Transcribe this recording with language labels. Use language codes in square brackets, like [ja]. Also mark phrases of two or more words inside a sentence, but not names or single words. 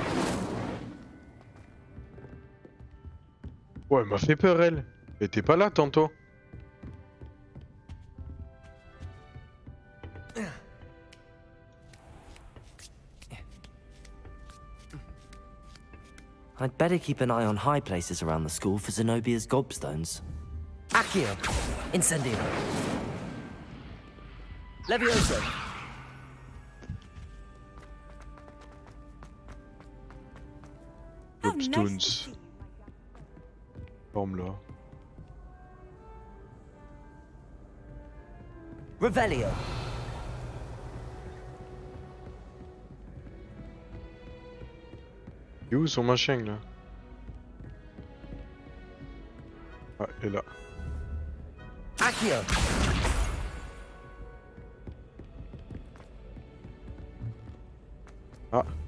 [fr] Ouais, elle m'a fait peur elle. Elle était pas là tantôt. [en] I'd better keep an eye on high places around the school for Zenobia's gobstones. [fr] Accio. Incendio. Levioso. Gobstones. Forme là. Revelio. Il est où son machin là? Ah, elle est là. Accio. Ah.